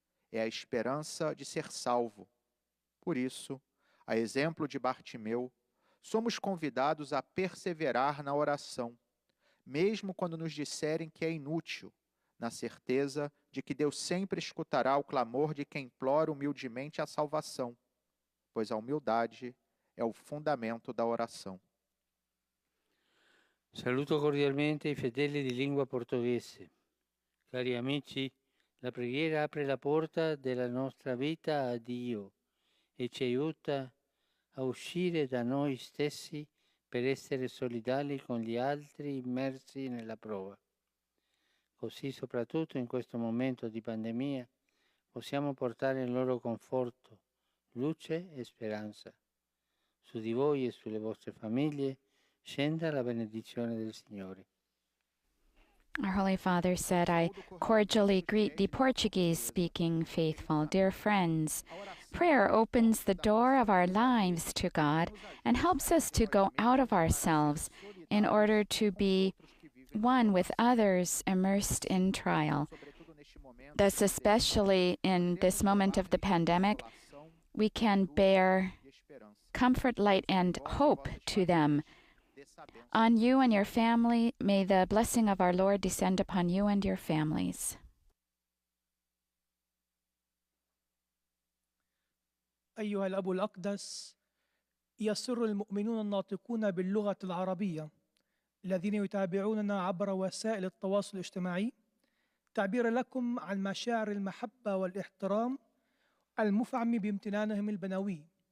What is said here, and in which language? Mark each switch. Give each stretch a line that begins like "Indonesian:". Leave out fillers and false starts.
Portuguese: É a esperança de ser salvo. Por isso, a exemplo de Bartimeu, somos convidados a perseverar na oração, mesmo quando nos disserem que é inútil, na certeza de que Deus sempre escutará o clamor de quem implora humildemente a salvação, pois a humildade é o fundamento da oração.
Italian: Saluto cordialmente i fedeli di lingua portoghese. Cari amici, la preghiera apre la porta della nostra vita a Dio e ci aiuta a uscire da noi stessi per essere solidali con gli altri immersi nella prova. Così, soprattutto in questo momento di pandemia, possiamo portare il loro conforto, luce e speranza. Su di voi e sulle vostre famiglie scenda la benedizione del Signore.
English: Our Holy Father said, I cordially greet the Portuguese-speaking faithful. Dear friends, prayer opens the door of our lives to God and helps us to go out of ourselves in order to be one with others immersed in trial. Thus, especially in this moment of the pandemic, we can bear comfort, light, and hope to them. On you and your family, may the blessing of our Lord descend upon you and your families.
Arabic: أيها الأب الأقدس، يسر المؤمنون الناطقون باللغة العربية الذين يتابعوننا عبر وسائل التواصل الاجتماعي تعبير لكم عن مشاعر المحبة والاحترام المفعم بامتنانهم البنوي.